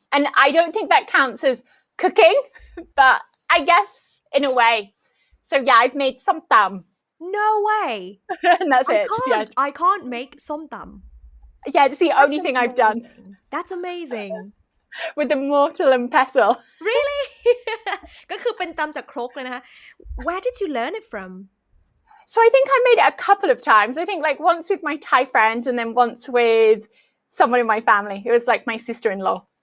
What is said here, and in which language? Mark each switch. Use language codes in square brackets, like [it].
[en] And I don't think that counts as cooking, but I guess in a way. So yeah, I've made somtam. No way. And that's it. Yeah. I can't make somtam. Yeah, it's the only thing I've done. That's amazing. With the mortar and pestle. Really? [th] ก็คือเป็นตำจากครกเลยนะคะ [en] Where did you learn it from? So I think I made it a couple of times. I think like once with my Thai friend and then once with someone in my family. It was like my sister-in-law.